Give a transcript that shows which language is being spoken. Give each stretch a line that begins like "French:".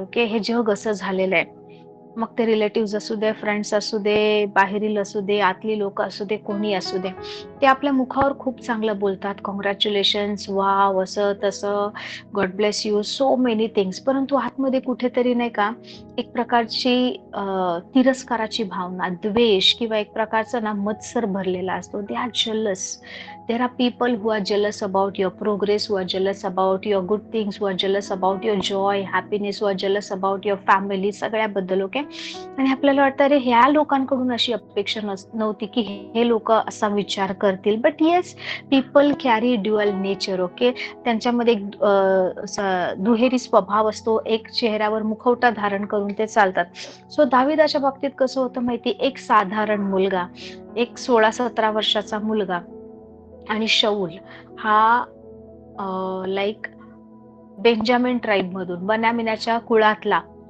Marathi: Okay, हे जग असं झालेलं आहे. मग ते रिलेटिव्ह असू दे, फ्रेंड्स असू दे, बाहेरील असू दे, आतली लोक असू दे, कोणी असू दे, ते आपल्या मुखावर खूप चांगलं बोलतात.
English: congratulations, wow,
Marathi: असं तसं,
English: God bless you, so many things.
Marathi: परंतु आतमध्ये कुठेतरी नाही का एक प्रकारची तिरस्काराची भावना, द्वेष किंवा एक प्रकारचा ना मत्सर भरलेला असतो.
English: They are jealous. There are people who are jealous about your progress, who are jealous about your good things, who are jealous about your joy, happiness, who are jealous about your family,
Marathi: सगळ्याबद्दल. Okay, आणि आपल्याला वाटतं अरे ह्या लोकांकडून अशी अपेक्षा नव्हती की हे लोक असा विचार करतील.
English: But yes, people carry dual nature. Okay,
Marathi: त्यांच्यामध्ये एक दुहेरी स्वभाव असतो. एक चेहऱ्यावर मुखवटा धारण करून ते चालतात. सो दाविदाच्या बाबतीत कसं होतं माहिती, एक साधारण मुलगा, एक 16-17 वर्षाचा मुलगा, आणि शौल हा लाईक बेंजामिन ट्राईब मधून, बनामिनाच्या कुळातला.